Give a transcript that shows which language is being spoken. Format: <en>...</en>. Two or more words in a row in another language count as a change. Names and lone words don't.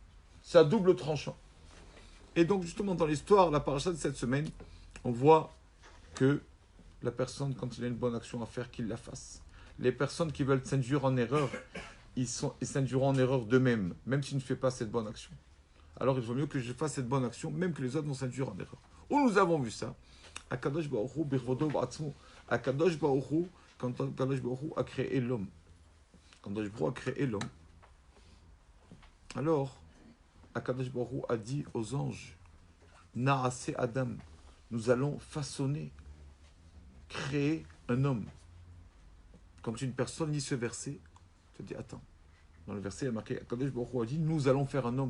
<fr>C'est à double tranchant. Et donc, justement, dans l'histoire, la paracha de cette semaine, on voit que la personne, quand il a une bonne action à faire, qu'il la fasse. Les personnes qui veulent s'induire en erreur, ils s'induiront en erreur d'eux-mêmes, même s'ils ne font pas cette bonne action. Alors, il vaut mieux que je fasse cette bonne action, même que les autres vont s'induire en erreur. Où nous avons vu ça?</fr> <he>הקדוש ברוך הוא, בכבודו ובעצמו. הקדוש ברוך הוא,</he> <fr>quand</fr> <he>הקדוש ברוך הוא</he> <fr>a créé l'homme. Quand</fr> <he>הקדוש ברוך הוא</he> <fr>a créé l'homme. Alors,</fr> <he>הקדוש ברוך הוא</he> <fr>a dit aux anges,</fr> <he>נעשה אדם,</he> <fr>nous allons façonner, créer un homme. Quand une personne lit ce verset, tu te dis, attends, dans le verset, il y a marqué,</fr> <he>הקדוש ברוך הוא</he> <fr>a dit, nous allons faire un homme.</fr>